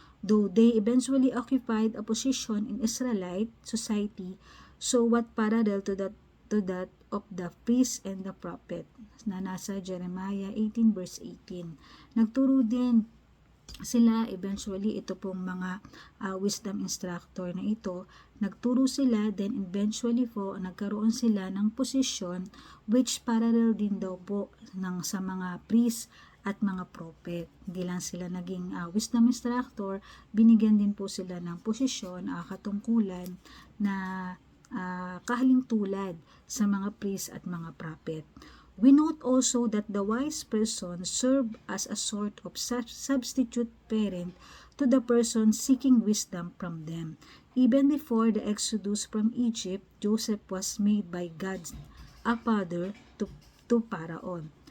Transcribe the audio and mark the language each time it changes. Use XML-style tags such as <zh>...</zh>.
<en>Though they eventually occupied a position in Israelite society, so what parallel to that of the priest and the prophet</en> <tl>na nasa</tl> <en>Jeremiah 18 verse 18.</en> <tl>Nagturo din sila eventually, ito pong mga wisdom instructor na ito, nagturo sila, then eventually po nagkaroon sila ng posisyon which parallel din daw po sa mga priest at mga prophet. Hindi lang sila naging wisdom instructor, binigyan din po sila ng posisyon, katungkulan na kahalintulad sa mga priest at mga prophet.</tl> <en>We note also that the wise person served as a sort of substitute parent to the person seeking wisdom from them. Even before the exodus from Egypt, Joseph was made by God a father to Pharaoh.</en>